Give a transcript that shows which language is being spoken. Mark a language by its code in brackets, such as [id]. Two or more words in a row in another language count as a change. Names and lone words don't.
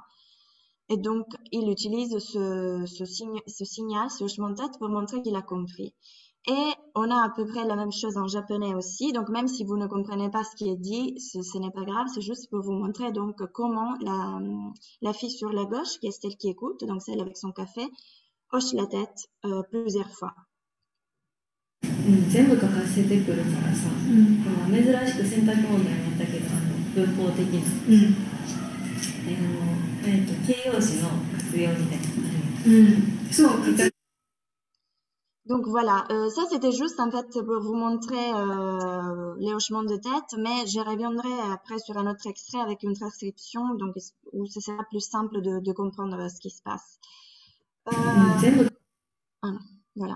[fr] Et donc, il utilise ce signal, ce hochement de tête pour montrer qu'il a compris. Et on a à peu près la même chose en japonais aussi. Donc, même si vous ne comprenez pas ce qui est dit, ce n'est pas grave. C'est juste pour vous montrer donc comment la fille sur la gauche, qui est celle qui écoute, donc celle avec son café, hoche la tête plusieurs fois. [ja] 全部が活性てくるからさ、珍しく選択問題になったけど、文法的な、形容詞の活用みたいな。そう。 [fr] Donc voilà, ça c'était juste en fait pour vous montrer les hochements de tête, mais je reviendrai après sur un autre extrait avec une transcription, donc où ce sera plus simple de comprendre ce qui se passe. Voilà.